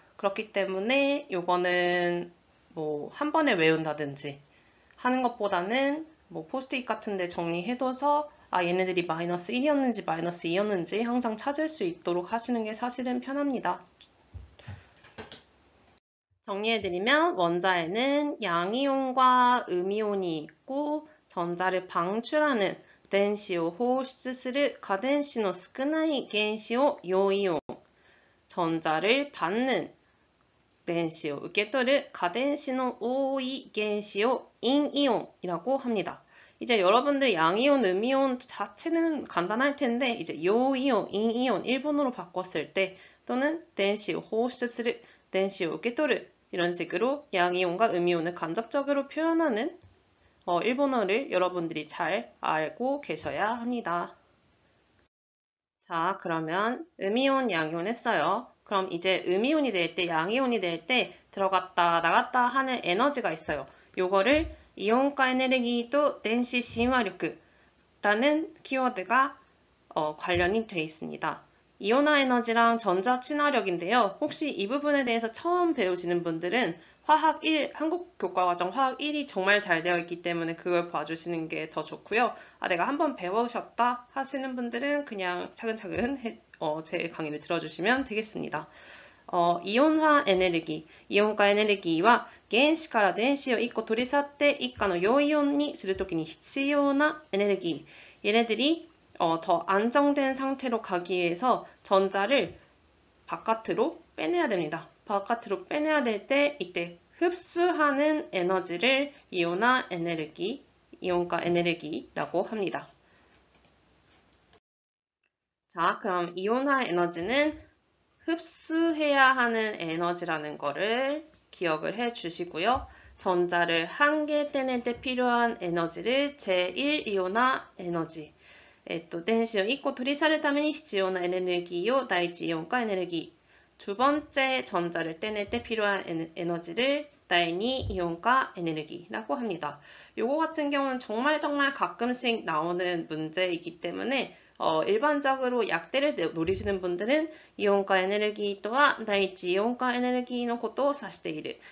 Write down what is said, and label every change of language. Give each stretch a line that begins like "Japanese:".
Korean: 그렇기 때문에 요거는 한 번에 외운다든지 하는 것보다는 포스트잇 같은 데 정리해둬서 얘네들이 마이너스 1이었는지 마이너스 2였는지 항상 찾을 수 있도록 하시는 게 사실은 편합니다. 정리해드리면 원자에는 양이온과 음이온이 있고 전자를 방출하는
Japanese: 電子を放出する価電子の少ない原子を陽イオン
Korean: 전자를 받는
Japanese: 電子を受け取る価電子の多い原子を陰イオン
Korean: 이라고 합니다. 이제 여러분들 양이온, 음이온 자체는 간단할 텐데 이제 요이온, 인이온 일본어로 바꿨을 때 또는
Japanese: 電子を放出する, 電子を受け取る
Korean: 이런 식으로 양이온과 음이온을 간접적으로 표현하는 일본어를 여러분들이 잘 알고 계셔야 합니다. 자, 그러면 음이온, 양이온 했어요. 그럼 이제 음이온이 될 때, 양이온이 될 때 들어갔다 나갔다 하는 에너지가 있어요. 요거를 이온가 에네르기도 덴시 친화력이라는 키워드가 관련이 되어 있습니다. 이온화 에너지랑 전자 친화력인데요. 혹시 이 부분에 대해서 처음 배우시는 분들은 화학 1, 한국 교과과정 화학 1이 정말 잘 되어 있기 때문에 그걸 봐주시는 게 더 좋고요. 내가 한번 배우셨다 하시는 분들은 그냥 차근차근 제 강의를 들어주시면 되겠습니다. 이온화 에너지, 이온가 에너지와
Japanese: 原子から電子を1個取り去って一価の陽イオンにするときに必要なエネルギー.
Korean: 얘네들이 더 안정된 상태로 가기 위해서 전자를 바깥으로 빼내야 됩니다. 바깥으로 빼내야 될 때 이때 흡수하는 에너지를 이온화 에너지, 이온가 에너지라고 합니다. 자, 그럼 이온화 에너지는 흡수해야 하는 에너지라는 거를 기억을 해 주시고요. 전자를 한 개 떼낼 때 필요한 에너지를 제1이온화 에너지,
Japanese: 電子を1個取り去るために必要なエネルギーを第一イオン化エネルギー.
Korean: 두 번째 전자를 떼낼 때 필요한 에너지를
Japanese: 第二イオン化エネルギー
Korean: 라고 합니다. 요거 같은 경우는 정말 가끔씩 나오는 문제이기 때문에 일반적으로 약대를 노리시는 분들은 이온화 에너지 또한
Japanese: 第一イオン化エネルギーのことを指している.